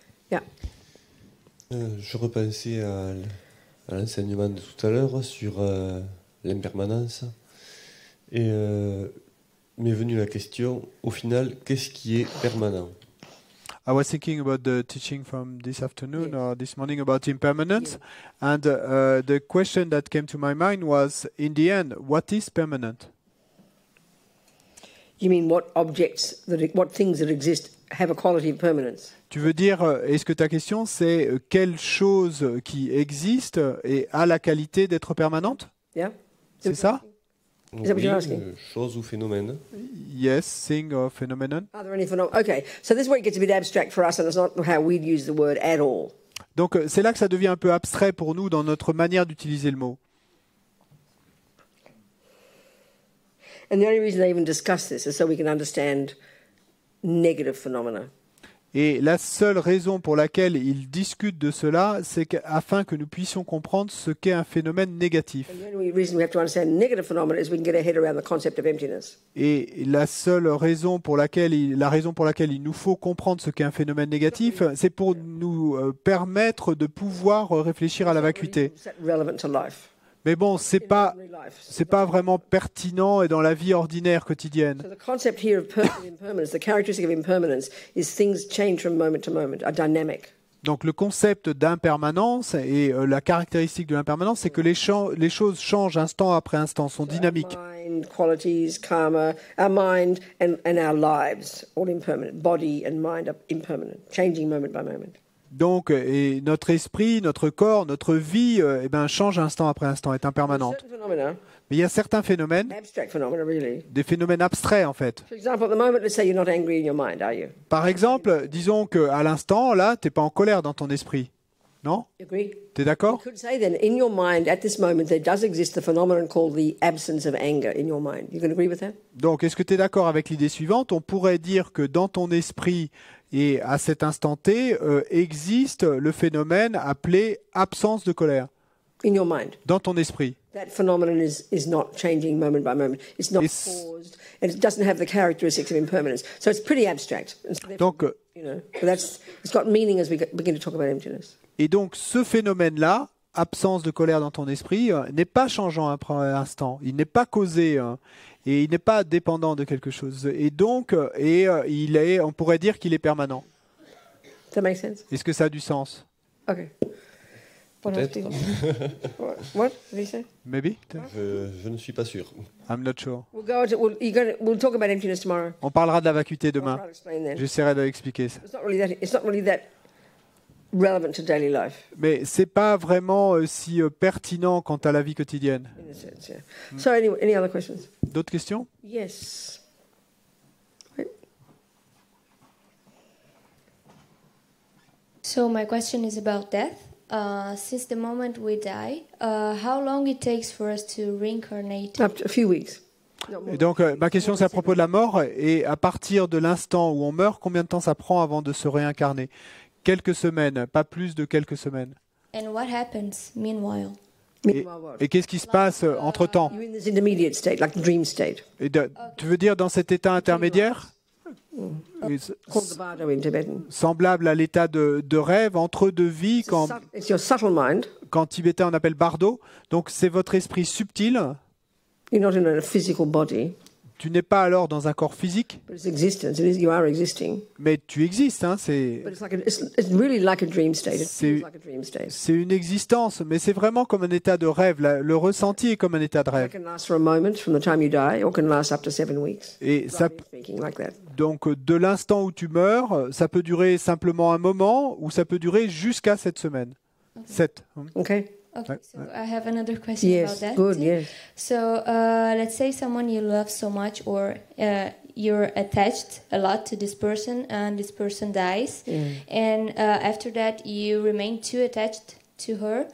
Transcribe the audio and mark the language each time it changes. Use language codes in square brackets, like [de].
[en] Yeah. [fr] Je repensais à l'enseignement de tout à l'heure sur l'impermanence et m'est venue la question, au final, qu'est-ce qui est permanent? [en] I was thinking about the teaching from this afternoon or this morning about impermanence, and the question that came to my mind was, in the end, what is permanent? You mean what things that exist have a quality of permanence? [fr] Tu veux dire, est-ce que ta question c'est quelle chose qui existe et a la qualité d'être permanente? [en] Yeah? [fr] C'est ça? [en] Is that what you're asking? [fr] Chose ou phénomène. [en] Yes, thing or phenomenon. Are there any phenomena? Okay, so this is where it gets a bit abstract for us, and it's not how we'd use the word at all. [fr] Donc c'est là que ça devient un peu abstrait pour nous dans notre manière d'utiliser le mot. [en] And the only reason they even discuss this is so we can understand negative phenomena. [fr] Et la seule raison pour laquelle ils discutent de cela, c'est afin que nous puissions comprendre ce qu'est un phénomène négatif. [en] And the only reason we have to understand negative phenomena is we can get our head around the concept of emptiness. [fr] Et la raison pour laquelle il nous faut comprendre ce qu'est un phénomène négatif, c'est pour nous permettre de pouvoir réfléchir à la vacuité. [en] Is that relevant to life? [fr] Mais bon, c'est pas vraiment pertinent et dans la vie ordinaire quotidienne. [en] So the concept here of impermanence, the characteristic of impermanence, is things change from moment to moment, are dynamic. [fr] Donc le concept d'impermanence et la caractéristique de l'impermanence, c'est que les choses changent instant après instant, sont dynamiques. [en] Mind, qualities, karma, our mind and our lives, all impermanent. Body and mind are impermanent, changing moment by moment. [fr] Donc, et notre esprit, notre corps, notre vie, change instant après instant, est impermanente. [en] Certain phenomena, [fr] Mais il y a certains phénomènes, [en] abstract phenomena really. [fr] des phénomènes abstraits en fait. [en] For example, at the moment, let's say you're not angry in your mind, are you? [fr] Par exemple, disons qu'à l'instant, là, t'es pas en colère dans ton esprit. Non? [en] You agree? [fr] T'es [en] You [fr] d'accord? [en] could say then, in your mind, at this moment, there does exist a phenomenon called the absence of anger in your mind. You can agree with that? [fr] Donc, est-ce que tu es d'accord avec l'idée suivante? On pourrait dire que dans ton esprit et à cet instant T, existe le phénomène appelé absence de colère. [en] In your mind. [fr] Dans ton esprit. [en] That phenomenon is not changing moment by moment. It's not caused, and it doesn't have the characteristics of impermanence. So it's pretty abstract. And so Donc, you know, but it's got meaning as we begin to talk about emptiness. [fr] et donc, ce phénomène-là, absence de colère dans ton esprit, n'est pas changeant après instant. Il n'est pas causé et il n'est pas dépendant de quelque chose. Et donc, on pourrait dire qu'il est permanent. [en] Does that make sense? [fr] Est-ce que ça a du sens? [en] Okay. What else do you- what did he say? Maybe? [fr] Je ne suis pas sûr. [en] I'm not sure. We'll talk about emptiness tomorrow. [fr] On parlera de la vacuité [en] I'll [fr] demain. [en] try to explain then. [fr] J'essaierai de l'expliquer. Ça. [en] It's not really that relevant to daily life [fr] Mais c'est pas vraiment si pertinent quant à la vie quotidienne. [en] in a sense. Yeah. So anyway, any other questions? [fr] D'autres questions? [en] Yes. Wait. So my question is about death. Since the moment we die, how long it takes for us to reincarnate? Up to a few weeks. Not more. [fr] Et donc, ma question c'est à propos de la mort. Et à partir de l'instant où on meurt, combien de temps ça prend avant de se réincarner? Quelques semaines, pas plus de quelques semaines. [en] And what happens meanwhile? Meanwhile, what? [fr] Et qu'est-ce qui se passe entre-temps? [en] You're in this intermediate state, like the dream state, [fr] Tu veux dire dans cet état intermédiaire? [en] called the bardo in Tibetan. [fr] Semblable à l'état de rêve, entre deux vies, [en] It's your subtle mind. [fr] qu'en tibétain on appelle bardo. Donc c'est votre esprit subtil. [en] You're not in a physical body. [fr] tu n'es pas alors dans un corps physique, [en] but it's existence. You are existing. [fr] mais tu existes. Hein, c'est [en] But it's really like a dream state. It [fr] C'est- [en] feels like a dream state. [fr] c'est une existence, mais c'est vraiment comme un état de rêve. Le ressenti est comme un état de [en] It [fr] rêve. [en] can last for a moment from the time you die, or can last up to 7 weeks. [fr] Et ça, [en] Roughly speaking, like that. [fr] donc, de l'instant où tu meurs, ça peut durer simplement un moment, ou ça peut durer jusqu'à 7 semaines. [en] 7. Okay. Okay, Right, so I have another question about Yes. that. Good. too. Yes. So let's say someone you love so much, or you're attached a lot to this person, and this person dies, and after that you remain too attached to her,